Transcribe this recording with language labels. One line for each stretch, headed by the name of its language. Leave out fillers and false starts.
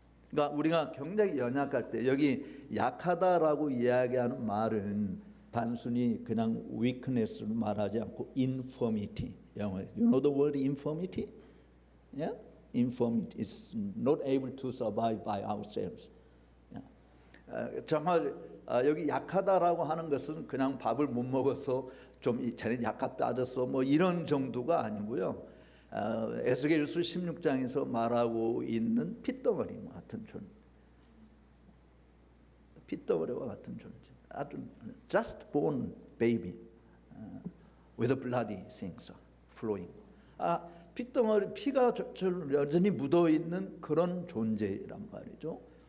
Korean: 그러니까 우리가 굉장히 연약할 때 여기 약하다라고 이야기하는 말은 단순히 그냥 weakness를 말하지 않고 infirmity. 영어에
English: you know the word infirmity? Yeah? Infirmity is not able to survive by ourselves. Yeah.
Korean: 정말 여기 약하다라고 하는 것은 그냥 밥을 못 먹어서 좀 쟤는 약값 따졌어 뭐 이런 정도가 아니고요. 에스겔서 16장에서 말하고 있는 핏덩어리와 같은 존재. 핏덩어리와 같은 존재. 아주
English: just born baby with bloody things flowing.
Korean: 핏덩어리 피가 여전히 묻어 있는 그런 존재란 말이죠.